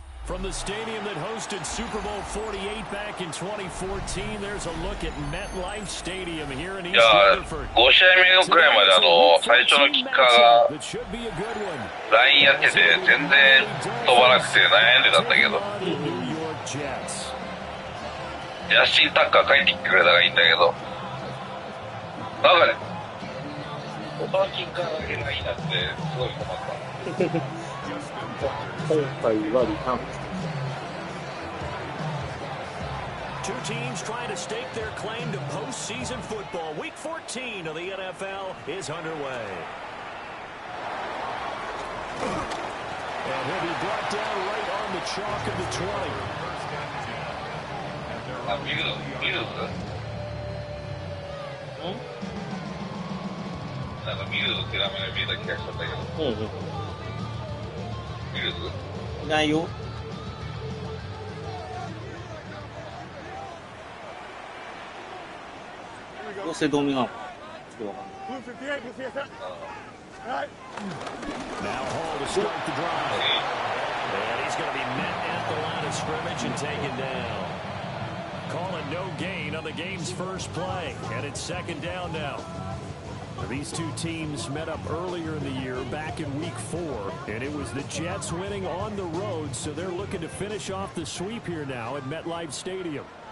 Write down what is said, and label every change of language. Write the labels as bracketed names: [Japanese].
[English] From the stadium that hosted Super Bowl 48 back in 2014, there's a look at MetLife Stadium here in East Rutherford. [Japanese] 5試合目のくらいまで最初のキッカーがラインやってて全然飛ばなくて悩んでたんだけど、ジャスティン・タッカー帰ってきてくれたらいいんだけど、なんかね、他のキッカーだけラインになってすごい困った。今回はリターン。 [English] Two teams trying to stake their claim to postseason football. Week 14 of the NFL is underway. And he'll be brought down right on the chalk of the 20. [Japanese] ミルズなんかミルズって名前が見えた気がしちゃったけど。ミルズ？いないよ。どうせドミなのかちょっとわかんない。 [English] Now Hall to start the drive. And he's going to be met at the line of scrimmage and taken down. Calling no gain on the game's first play. And it's second down now. These two teams met up earlier in the year, back in week 4, and it was the Jets winning on the road, so they're looking to finish off the sweep here now at MetLife Stadium.